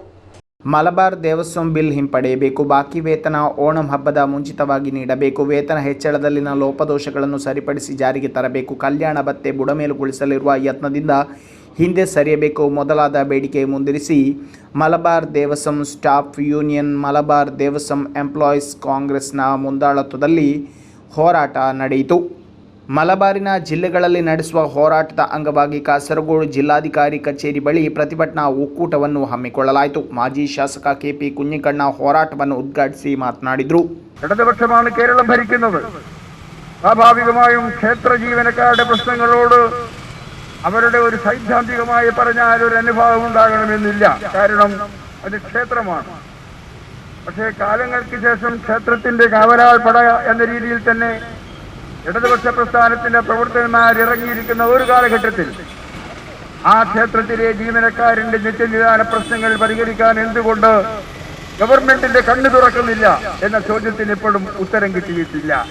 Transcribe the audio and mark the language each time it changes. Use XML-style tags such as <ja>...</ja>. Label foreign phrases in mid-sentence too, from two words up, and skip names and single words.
<kn>ಮಲಬಾರ್ ದೇವಸ್ವಂ ಬಿಲ್ ಹಿಂಪಡೆಯಬೇಕು, ಬಾಕಿ ವೇತನ ಓಣಂ ಹಬ್ಬದ ಮುಂಚಿತವಾಗಿ ನೀಡಬೇಕು, ವೇತನ ಹೆಚ್ಚಳದಲ್ಲಿನ ಲೋಪದೋಷಗಳನ್ನು ಸರಿಪಡಿಸಿ ಜಾರಿಗೆ ತರಬೇಕು, ಕಲ್ಯಾಣ ಭತ್ಯೆ ಬುಡಮೇಲುಗೊಳಿಸಲಿರುವ ಯತ್ನದಿಂದ ಹಿಂದೆ ಸರಿಯಬೇಕು ಮೊದಲಾದ ಬೇಡಿಕೆ ಮುಂದಿರಿಸಿ ಮಲಬಾರ್ ದೇವಸಂ ಸ್ಟಾಫ್ ಯೂನಿಯನ್ ಮಲಬಾರ್ ದೇವಸಂ ಎಂಪ್ಲಾಯೀಸ್ ಕಾಂಗ್ರೆಸ್ನ ಮುಂದಾಳತ್ವದಲ್ಲಿ ಹೋರಾಟ ನಡೆಯಿತು. ಮಲಬಾರಿನ ಜಿಲ್ಲೆಗಳಲ್ಲಿ ನಡೆಸುವ ಹೋರಾಟದ ಅಂಗವಾಗಿ ಕಾಸರಗೋಡು ಜಿಲ್ಲಾಧಿಕಾರಿ ಕಚೇರಿ ಬಳಿ ಪ್ರತಿಭಟನಾ ಒಕ್ಕೂಟವನ್ನು ಹಮ್ಮಿಕೊಳ್ಳಲಾಯಿತು. ಮಾಜಿ ಶಾಸಕ KP കുഞ്ഞിക്കണ്ണ ಹೋರಾಟವನ್ನು ಉದ್ಘಾಟಿಸಿ ಮಾತನಾಡಿದರು.</kn> <ml>ഇടതുപക്ഷമാണ് കേരളം ഭരിക്കുന്നത്. സ്വാഭാവികമായും ക്ഷേത്ര ജീവനക്കാരുടെ പ്രശ്നങ്ങളോട് അവരുടെ ഒരു സൈദ്ധാന്തികമായി പറഞ്ഞാൽ ഒരു അനുഭാവം ഉണ്ടാകണമെന്നില്ല. കാരണം അത് ക്ഷേത്രമാണ്. പക്ഷേ കാലങ്ങൾക്ക് ശേഷം ക്ഷേത്രത്തിന്റെ കാവലാൾ പട എന്ന രീതിയിൽ തന്നെ ഇടതുപക്ഷ പ്രസ്ഥാനത്തിന്റെ പ്രവർത്തകന്മാർ ഇറങ്ങിയിരിക്കുന്ന ഒരു കാലഘട്ടത്തിൽ ആ ക്ഷേത്രത്തിലെ ജീവനക്കാരന്റെ നിത്യനിദാന പ്രശ്നങ്ങൾ പരിഹരിക്കാൻ എന്തുകൊണ്ട് ഗവൺമെന്റിന്റെ കണ്ണു തുറക്കുന്നില്ല എന്ന ചോദ്യത്തിന് ഇപ്പോഴും ഉത്തരം കിട്ടിയിട്ടില്ല.</ml>